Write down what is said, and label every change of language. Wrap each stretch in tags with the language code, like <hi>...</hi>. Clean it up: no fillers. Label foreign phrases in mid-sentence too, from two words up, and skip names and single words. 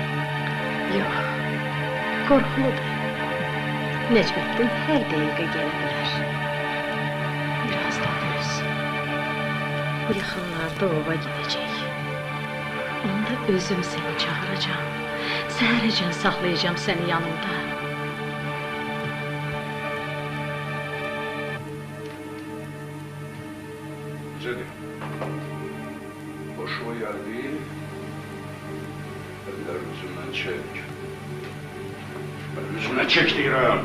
<az>Yox, qorxuludur. Necməddin hər dəqiqə gələ bilər. Biraz da döz. Bu yaxınlarda ova gedəcək. Onda özüm səni çağıracağım. Səhərəcən saxlayacağım səni yanımda.</az> <tr>Güzel. Hoşuma geldi. Eller yüzümden çek. Ben yüzümden çek diyorum.</tr>